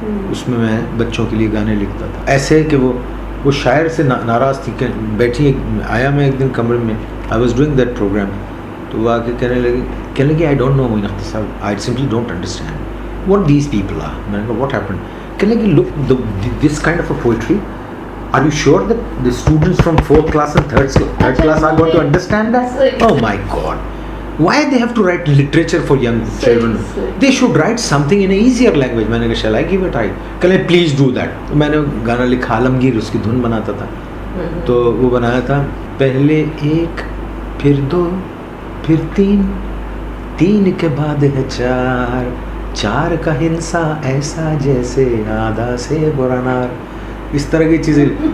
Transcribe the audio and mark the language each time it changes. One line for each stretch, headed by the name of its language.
Urdu: اس میں بچوں کے لیے گانے لکھتا تھا. ایسے کہ وہ شاعر سے ناراض تھی کہ بیٹھی, آیا میں ایک دن کمرے میں,
English: I was doing that program,
Urdu: تو وہ آ کے کہنے لگی
English: I don't know Moin Akhtar صاحب, I simply don't understand what these people are.
Urdu: میں نے کہا
English: what happened?
Urdu: کہنے لگی
English: look, this kind of a poetry, are you sure that the students from 4th class and 3rd class are going to understand that? Oh my God, why they have to write literature for young children? They should write something in an easier language.
Urdu: میں نے کہا
English: shall I give it a try? کہنے please do that.
Urdu: میں نے گانا لکھا, عالمگیر اس کی دھن بناتا تھا, تو وہ بنایا تھا, پہلے ایک پھر 2 پھر 3 3 کے بعد ہے 4 4 کا ہنسا ایسا جیسے آدھا سے برانار. اس طرح کی چیزیں.